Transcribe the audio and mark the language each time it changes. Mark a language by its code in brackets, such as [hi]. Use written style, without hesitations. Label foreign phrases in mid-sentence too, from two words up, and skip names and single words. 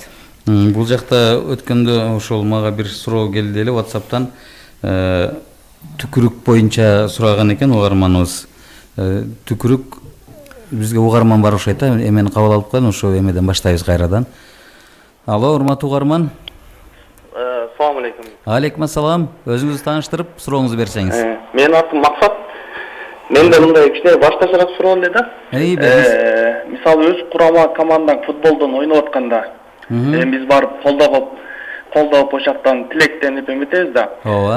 [ky] Бул жакта өткөндө ошол мага бир суроо келди эле WhatsApp'тан. Түкүрүк боюнча сураган экен угарманыбыз. Түкүрүк бизге угарман бар окшойт да, эмени кабыл алып коелу, ошо эмеден баштайбыз кайрадан. Алло, урматтуу угарман. [ar] السلام عليكم. عليكم السلام. [ky] Өзүңүздү тааныштырып, сурооңузду берсеңиз. Менин атым Максат. Менде мындай кичине башташыраак суроо эле да. Мисалы өз курама командаң футболдон ойноп атканда, биз барып колдоп ошактан тилектенип эметебиз да. Ооба.